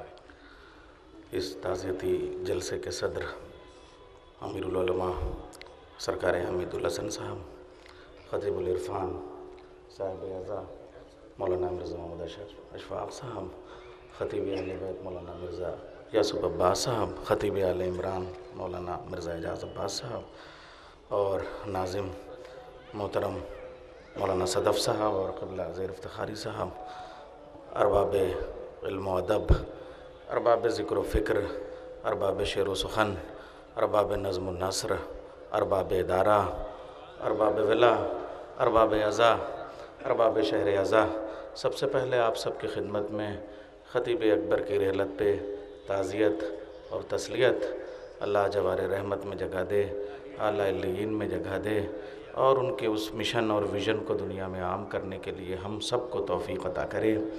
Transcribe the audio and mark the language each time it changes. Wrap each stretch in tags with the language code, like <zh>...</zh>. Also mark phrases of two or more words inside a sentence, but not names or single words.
<ur>اس تعزیتی جلسے کے صدر امیر العلماء سرکار حمید الحسن صاحب، خطیب العرفان صاحب اعزا مولانا مرزا محمد اشفاق صاحب، خطیب اہل بیت مولانا مرزا یوسف عباس صاحب، خطیب آل عمران مولانا مرزا اعجاز عباس صاحب، اور ناظم محترم مولانا صدف صاحب اور قبلہ زیر افتخاری صاحب، ارباب علم و ادب، ارباب ذکر و فکر، ارباب شعر و سخن، ارباب نظم و نثر، ارباب ادارہ، ارباب ولا، ارباب عزا، ارباب شہر عزا، سب سے پہلے آپ سب کی خدمت میں خطیب اکبر کی رحلت پہ تعزیت اور تسلیت، اللہ جوار رحمت میں جگہ دے، اعلیٰ علیین میں جگہ دے، اور ان کے اس مشن اور ویژن کو دنیا میں عام کرنے کے لیے ہم سب کو توفیق عطا کرے۔</ur>